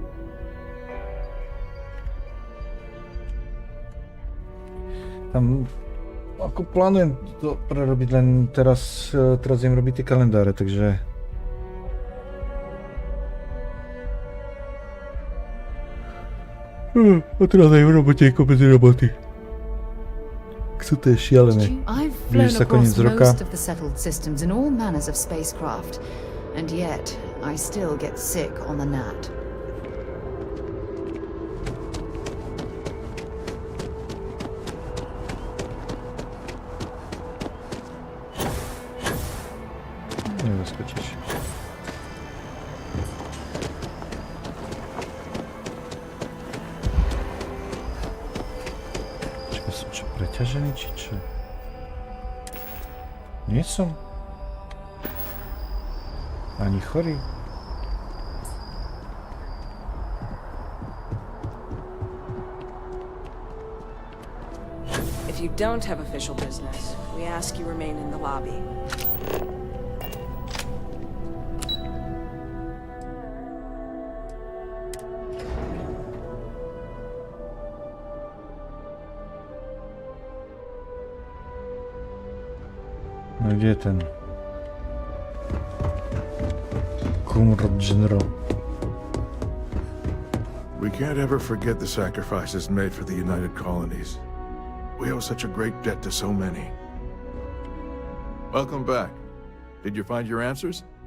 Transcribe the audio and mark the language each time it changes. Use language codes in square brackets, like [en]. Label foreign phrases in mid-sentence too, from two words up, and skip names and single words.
[sk] Tam ako plánujem to prerobiť, len teraz idem robiť tie kalendáre, takže a teraz aj v robote ako bez roboty. Sú to je šialené. Blíži sa koniec roka. [en] Most of the settled systems in all manners of spacecraft, and yet I still get sick on the gnat. [sk] Nezaskočíš. Čakaj, som čo, preťažený, či čo? Nie som. Ani chorý. [en] If you don't have official business, we ask you remain in the lobby. [sk] No kde je ten? [en] General. We can't ever forget the sacrifices made for the United Colonies. We owe such a great debt to so many. Welcome back. Did you find your answers?